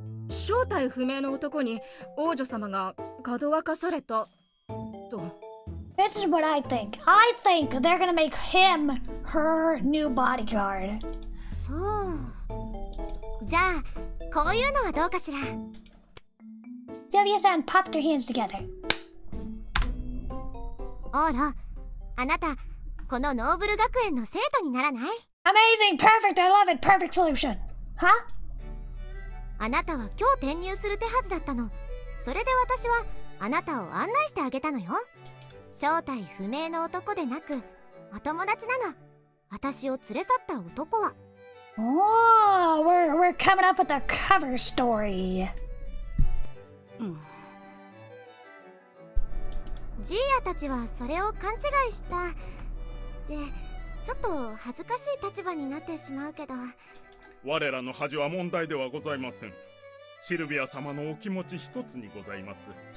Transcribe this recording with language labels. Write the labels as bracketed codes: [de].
[ja] 正体不明の男に王女様がかどわかされたと。 [en] This is what I think. I think they're gonna make him her new bodyguard. [ja] そう。じゃあ、こういうのはどうかしら。 [en] Sylvia-san popped her hands together. [ja] オーロ、あなた、このノーブル学園の生徒にならない？ [en] Amazing! Perfect! I love it! Perfect solution! Huh? [ja] あなたは今日転入する手はずだったの。それで私はあなたを案内してあげたのよ。正体不明の男でなく、お友達なの。私を連れ去った男は。 [en] Oh, we're coming up with a cover story. [ja] ジーヤたちはそれを勘違いした。で、ちょっと恥ずかしい立場になってしまうけど。我らの恥は問題ではございません。シルビア様のお気持ち一つにございます。